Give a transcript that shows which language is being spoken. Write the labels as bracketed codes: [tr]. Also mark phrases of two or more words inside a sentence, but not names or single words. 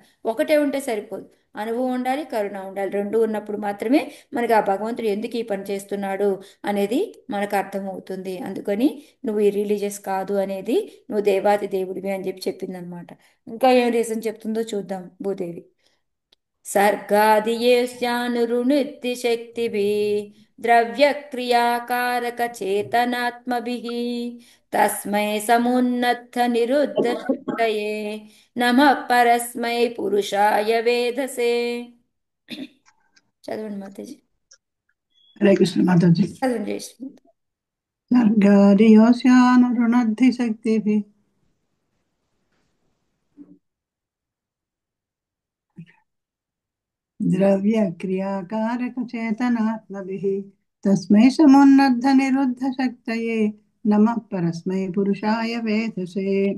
[te] ఒకటే ఉంటే సరిపోదు, అనుభవం ఉండాలి, కరుణ ఉండాలి, రెండు ఉన్నప్పుడు మాత్రమే మనకి ఆ భగవంతుడు ఎందుకు ఈ పని చేస్తున్నాడు అనేది మనకు అర్థమవుతుంది. అందుకని నువ్వు ఈ రిలీజియస్ కాదు అనేది, నువ్వు దేవాది దేవుడివి అని చెప్పి చెప్పిందనమాట. ఇంకా ఏం రీజన్ చెప్తుందో చూద్దాం భూదేవి. [sa] सर्गादियेष्यानुरुणित्ति शक्तिभिः द्रव्यक्रियाकारक चेतनात्मभिः तस्मै समुन्नत्थ निरुद्ध शक्तये नमः परस्मै पुरुषाय वेधसे. [te] చదవండి మాతాజీ. హరే కృష్ణ మాతాజీ. చదవండి జయశ్రీ. [sa] సర్గాదియోస్యానురుణద్ధి శక్తిభిః ద్రవ్యక్రియాకారకచేతనాత్మభిः తస్మై సమున్నద్ధ నిరుద్ధ శక్తయే నమః పరస్మై పురుషాయ వేధసే.